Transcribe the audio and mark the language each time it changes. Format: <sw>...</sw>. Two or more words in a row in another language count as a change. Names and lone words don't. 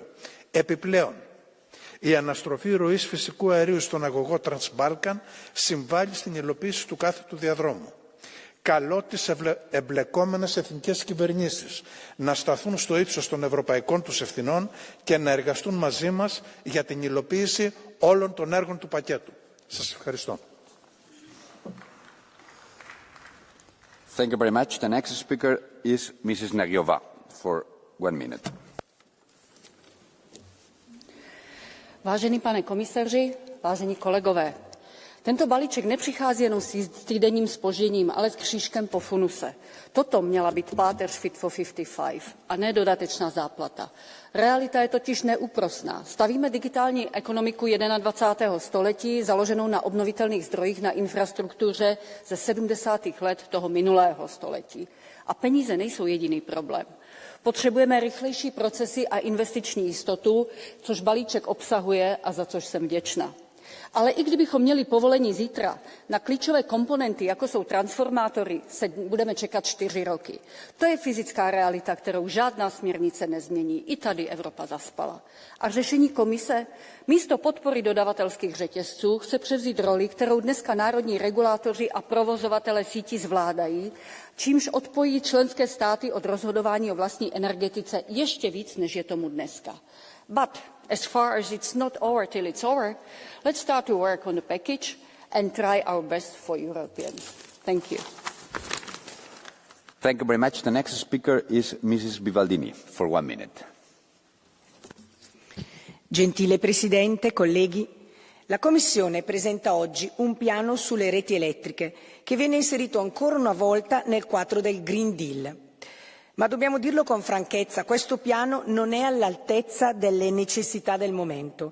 <el>Επιπλέον, η αναστροφή ροής φυσικού αερίου στον αγωγό Transbalkan συμβάλλει στην υλοποίηση του κάθετου διαδρόμου. Καλώ τις εμπλεκόμενες εθνικές κυβερνήσεις να σταθούν στο ύψος των ευρωπαϊκών τους ευθυνών και να εργαστούν μαζί μας για την υλοποίηση όλων των έργων του πακέτου. Σας ευχαριστώ.</el> <en>Thank you very much. The next speaker is Mrs. Nagyova for 1 minute.</en> <cs>Vážený pane komisaři, vážení kolegové, tento balíček nepřichází jenom s týdenním zpožděním, ale s křížkem po funuse. Toto měla být páteř Fit for 55 a ne dodatečná záplata. Realita je totiž neúprosná. Stavíme digitální ekonomiku 21. století založenou na obnovitelných zdrojích na infrastruktuře ze 70. let toho minulého století. A peníze nejsou jediný problém. Potřebujeme rychlejší procesy a investiční jistotu, což balíček obsahuje a za což jsem vděčná. Ale i kdybychom měli povolení zítra, na klíčové komponenty, jako jsou transformátory, se budeme čekat 4 roky. To je fyzická realita, kterou žádná směrnice nezmění. I tady Evropa zaspala. A řešení komise? Místo podpory dodavatelských řetězců chce převzít roli, kterou dneska národní regulátoři a provozovatele sítí zvládají, čímž odpojí členské státy od rozhodování o vlastní energetice ještě víc, než je tomu dneska.</cs> <en>But as far as it's not over till it's over, let's start to work on the package and try our best for Europeans. Thank you. Thank you very much. The next speaker is Mrs. Bivaldini for 1 minute.</en> <it>Gentile Presidente, colleghi, la Commissione presenta oggi un piano sulle reti elettriche che viene inserito ancora una volta nel quadro del Green Deal. Ma dobbiamo dirlo con franchezza, questo piano non è all'altezza delle necessità del momento.</it>